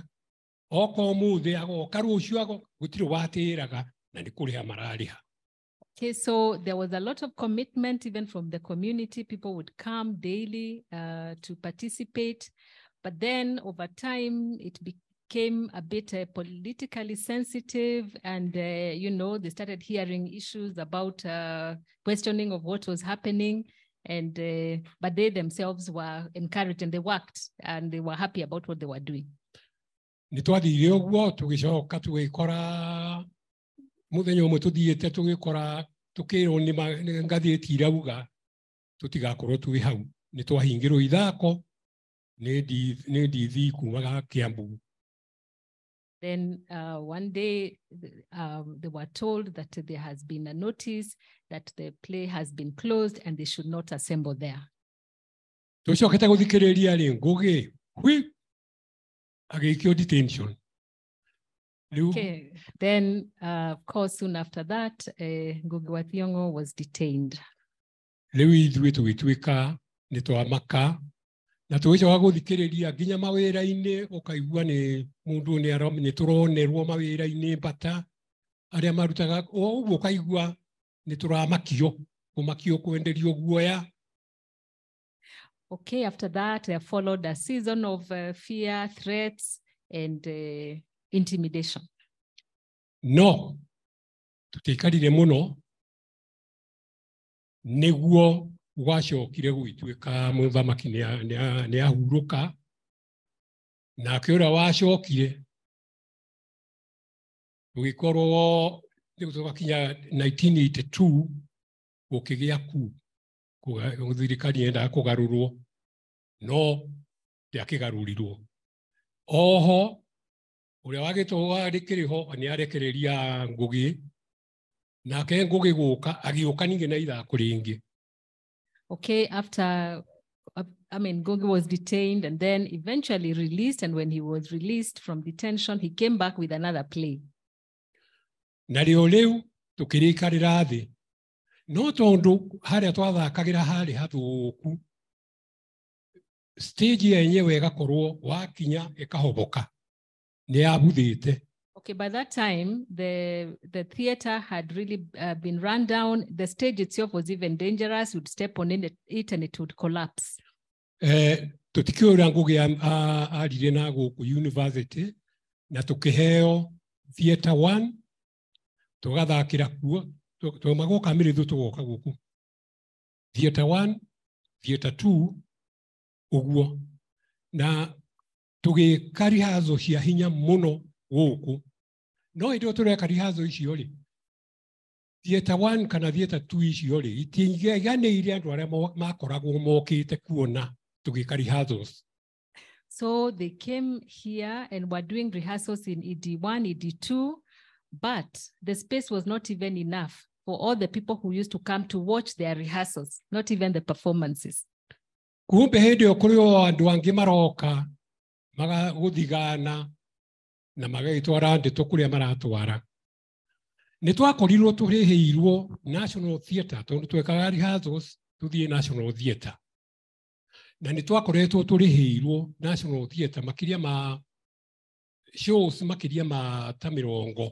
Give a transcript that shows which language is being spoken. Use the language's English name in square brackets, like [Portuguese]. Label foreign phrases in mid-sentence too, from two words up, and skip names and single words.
[English] Okay, so there was a lot of commitment even from the community. People would come daily to participate, but then over time it became a bit politically sensitive, and they started hearing issues about questioning of what was happening, and but they themselves were encouraged and they worked and they were happy about what they were doing. [Kikuyu] Nĩ twathire ũguo tũgĩcoka tũgĩkora mũthenya ũmwe tũthiĩte tũgĩkora tũkĩrwo nĩ ngathĩti irauga tũtigakorwo twĩ hau, nĩ twahingĩrwo ithako nĩ ndithi kuumaga Kiambu. [English] Then one day they were told that there has been a notice that the play has been closed and they should not assemble there. [Kikuyu] Tũcokete gũthikĩrĩria rĩ Ngũgĩ agĩikio detention. [English] Okay, then of course soon after that, Ngũgĩ wa Thiong'o was detained. [Kikuyu] Rĩu ithuĩ tũgĩtuĩka nĩ twamaka na tũgĩcoka gũthikĩrĩria nginya mawĩra-inĩ ũkaigua nĩ mũndũ nĩ tũronerwo mawĩra-inĩ mbata arĩa marutaga ũguo ũkaigua nĩ tũramakio kũmakio kwenderio guoya. [English] Okay, after that there followed a season of fear, threats and intimidation. [Kikuyu] No, tũtiaikarire mũno nĩguo gwacokire gwĩtuĩka mũthamaki nĩ ahurũka nake ũrĩa wacokire tũgĩkorwo tũgakinya 1982 gũkĩgĩa kuu thirikari yendaga kũgarũrwo no ndĩakĩgarũrirwo. Oho ũrĩa wagĩtũũra rĩkĩrĩ ho nĩ arekereria Ngũgĩ nake Ngũgĩ gũka agĩũka ningĩ na ithako rĩngĩ. [English] Okay, after, Ngũgĩ was detained and then eventually released, and when he was released from detention, he came back with another play. [Kikuyu] Na rĩu tũkĩrĩikarĩra thĩ no tondũ harĩa twathakagĩra harĩ hathũku stage yenyewe ĩgakorwo wakinya ĩkahoboka nĩ yabuthĩte. [English] Okay, by that time, the theater had really been run down. The stage itself was even dangerous. You'd step on it and it would collapse. [Kikuyu] Tũtikĩũra Ngũgĩ arire na gũkũ university na tũkĩheo theater 1 tũgathakĩra kuo tũma gũka Kamirithu tũgoka gũkũ theater 1 theater 2 ũguo na tũgĩka rehearsal cia hinya mũno gũkũ no indo tũreka rehearsal icio rĩ theater 1 kana theater 2 icio rĩ itingĩganĩire andũ arĩa makoragwo mokĩte kuona tũgĩka rehearsals. [English] So they came here and were doing rehearsals in ED1, ED2, but the space was not even enough for all the people who used to come to watch their rehearsals, not even the performances. [Kikuyu] Kumbe hĩndĩ ĩyo kũrĩ o andũ angĩ maroka magagũthigana na magagĩtwara ndeto kũrĩa maratwara. Nĩ twakorirwo tũrĩhĩirwo National Theatre tondũ twekaga rehearsals tũthiĩ National Theatre. Na nĩ twakoretwo tũrĩhĩirwo National Theatre makĩria ma shows makĩria ma ta 70.